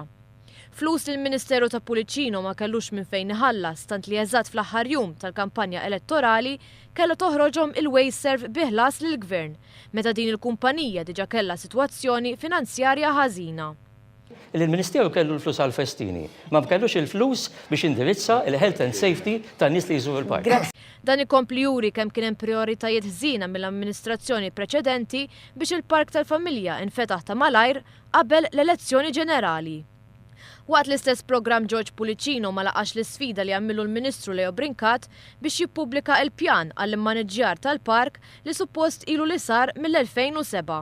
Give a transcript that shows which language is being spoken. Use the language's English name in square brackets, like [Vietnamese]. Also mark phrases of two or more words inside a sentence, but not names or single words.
[Maltese] Flus li l-Ministeru ta' Pullicino ma kellux minn fejn iħallas tant li eżatt fl-aħħar jum tal-kampanja elettorali kellha toħroġhom il-WasteServ biħlas lill-Gvern, meta din il-kumpanija diġà kellha sitwazzjoni finanzjarja ħażina. Il-Ministeru kellu l-flus għall-festini, ma kellux il-flus biex indirizza il- [English] health and safety [Maltese] tan-nies li jżuru l-park. Dan ikompli juri kemm kien hemm prioritajiet ħżiena mill-amministrazzjoni preċedenti biex il-Park tal-Familja infetaħ ta' malajr qabel l-elezzjoni ġenerali. Waqt l-istess programm George Pullicino ma laqax l-isfida li għammilu l-Ministru Brinkat biex jippubblika il-pjan għall-immaniġġjar tal-park li suppost ilu li sar mill-2007.